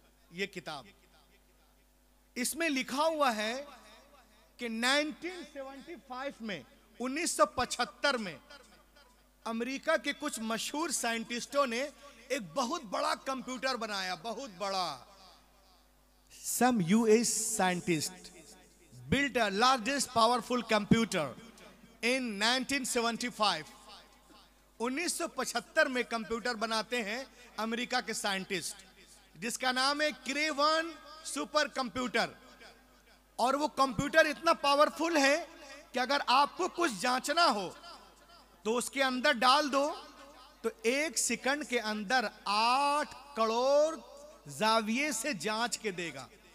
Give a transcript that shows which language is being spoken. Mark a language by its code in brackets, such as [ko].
[hi] ये किताब, इसमें लिखा हुआ है कि 1975 में 1975 में अमेरिका के कुछ मशहूर साइंटिस्टों ने एक बहुत बड़ा कंप्यूटर बनाया, बहुत बड़ा। [en] Some US scientists built a largest powerful computer in 1975। [hi] 1975 में कंप्यूटर बनाते हैं अमेरिका के साइंटिस्ट, जिसका नाम है क्रे-1 सुपर कंप्यूटर। और वो कंप्यूटर इतना पावरफुल है कि अगर आपको कुछ जांचना हो तो उसके अंदर डाल दो तो 1 सेकंड के अंदर 8 करोड़ जाविये से जांच के देगा।